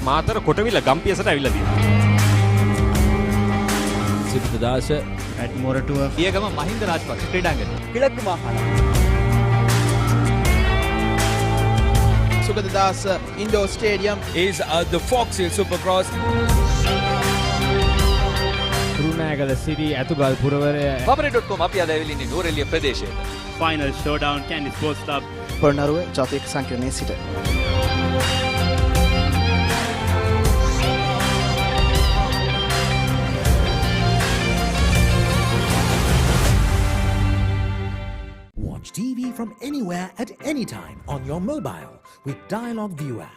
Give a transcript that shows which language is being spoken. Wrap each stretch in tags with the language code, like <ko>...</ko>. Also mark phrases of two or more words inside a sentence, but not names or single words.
<si>මාතර කොටවිල ගම්පියසට ඇවිල්ලා තියෙනවා. සිරිතදාස at මොරටුව පියගම මහින්ද රාජපක්ෂ ක්‍රීඩාංගණය.</si> <ta>கிழக்கு மாகாணம்.</ta> <en>Sugadadasa Indoor Stadium is the Fox Hill Supercross.</en> <si>රුණෑගල සිරි ඇතුගල් පුරවරය Pamare.com අපි අද ඇවිල්ලා ඉන්නේ නෝරෙලිය ප්‍රදේශයට.</si> <en>Final showdown Candy Sports Club.</en> <si>පොළොන්නරුවේ ජාතික සංකීර්ණයේ සිට.</si> <en>Watch TV from anywhere at any time on your mobile with Dialog View app.</en>